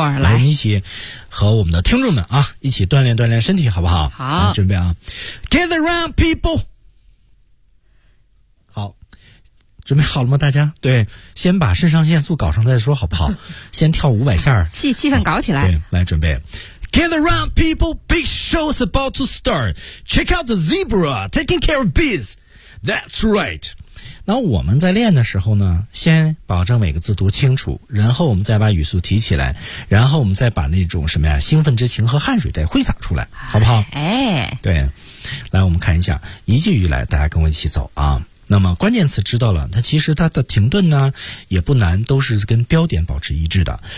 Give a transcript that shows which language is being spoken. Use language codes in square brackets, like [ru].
[zh] 啊、来，我们一起和我们的听众们啊一起锻炼锻炼身体，好不好？好，准备啊 ， [en] gather around people。 [zh] 好，准备好了吗？大家对，先把肾上腺素搞上再说，好不好？先跳500下，气氛搞起来，对，来准备。 [en] Gather around people, big show's about to start. Check out the zebra, taking care of biz. That's right. [zh] 那我们在练的时候呢，先保证每个字读清楚，然后我们再把语速提起来，然后我们再把那种什么呀，兴奋之情和汗水再挥洒出来，好不好？哎，对。来，我们看一下，一句一来，大家跟我一起走啊。那么关键词知道了，它其实它的停顿呢，也不难，都是跟标点保持一致的。